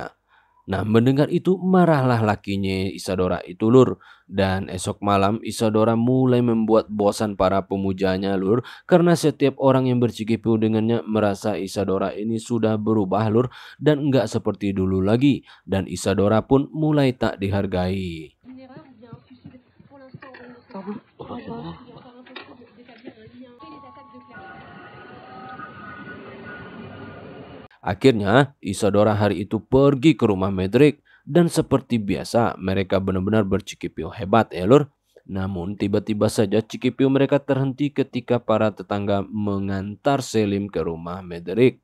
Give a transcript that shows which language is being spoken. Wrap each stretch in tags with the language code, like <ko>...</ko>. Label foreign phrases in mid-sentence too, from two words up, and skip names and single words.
<id>Nah mendengar itu marahlah lakinya Isadora itu Lur. Dan esok malam Isadora mulai membuat bosan para pemujanya Lur. Karena setiap orang yang bercikipau dengannya merasa Isadora ini sudah berubah Lur. Dan enggak seperti dulu lagi. Dan Isadora pun mulai tak dihargai.</id> <fr>Une erreur ou bien un suicide. Pour l'instant, on ne sait pas. Au revoir. Il est encore impossible d'établir un lien et les attaques de Claire.</fr> <id>Akhirnya Isadora hari itu pergi ke rumah Medrik. Dan seperti biasa mereka benar-benar bercikipau hebat ya Lur. Namun tiba-tiba saja cikipau mereka terhenti ketika para tetangga mengantar Selim ke rumah Medrik.</id>